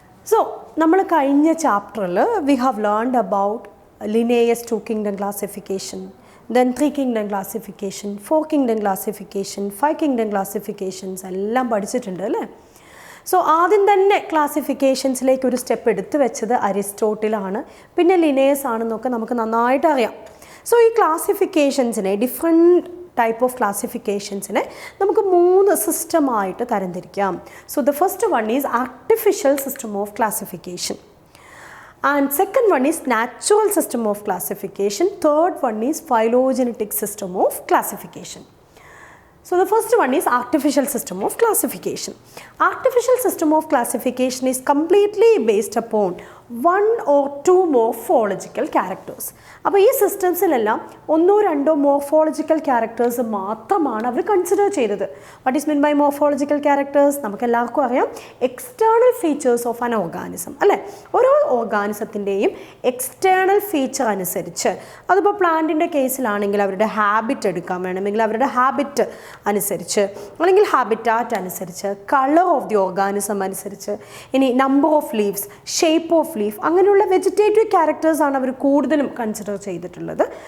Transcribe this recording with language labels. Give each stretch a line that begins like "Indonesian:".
English: so
Malayalam: നമ്മൾ കഴിഞ്ഞ ചാപ്റ്ററിൽ
English: we have learned about Linnaeus 2 kingdom classification, then 3 kingdom classification, 4 kingdom classification, 5 kingdom classifications
Malayalam: എല്ലാം പഠിച്ചിട്ടുണ്ട് അല്ലേ. സോ ആദ്യം തന്നെ ക്ലാസിഫിക്കേഷൻസിലേക്ക് ഒരു സ്റ്റെപ്പ് എടുത്തു വെച്ചത് അരിസ്റ്റോട്ടിലാണ്, പിന്നെ ലിനേയസ് ആണെന്നൊക്കെ നമുക്ക് നന്നായിട്ട് അറിയാം. സോ ഈ ക്ലാസിഫിക്കേഷൻസിനെ,
English: different type of ക്ലാസിഫിക്കേഷൻസിനെ
Malayalam: നമുക്ക് 3 സിസ്റ്റമായിട്ട് തരംതിരിക്കാം.
English: So the first one is artificial system of classification, and second one is natural system of classification, third one is phylogenetic system of classification. So the first one is artificial system of classification. Artificial system of classification is completely based upon 1 or 2 morphological characters.
Malayalam: അപ്പോൾ ഈ സിസ്റ്റംസിലെല്ലാം 1-2 morphological characters മാത്രമാണ് അവർ consider ചെയ്തത്.
English: What is mean by morphological characters?
Malayalam: നമുക്ക് എല്ലാവർക്കും അറിയാം,
English: External features of an organism അല്ലേ.
Malayalam: ഓരോ ഓർഗാനിസത്തിൻ്റെയും external feature അനുസരിച്ച്, അതിപ്പോൾ പ്ലാന്റിൻ്റെ കേസിലാണെങ്കിൽ അവരുടെ ഹാബിറ്റ് എടുക്കാൻ വേണമെങ്കിൽ അവരുടെ ഹാബിറ്റ് അനുസരിച്ച്, അല്ലെങ്കിൽ ഹാബിറ്റാറ്റ് അനുസരിച്ച്,
English: colour of the organism
Malayalam: അനുസരിച്ച്, ഇനി
English: number of leaves, shape of leaf,
Malayalam: അങ്ങനെയുള്ള വെജിറ്റേറ്റീവ് ക്യാരക്ടേഴ്സാണ് അവർ കൂടുതലും കൺസിഡർ ചെയ്തിട്ടുള്ളത്.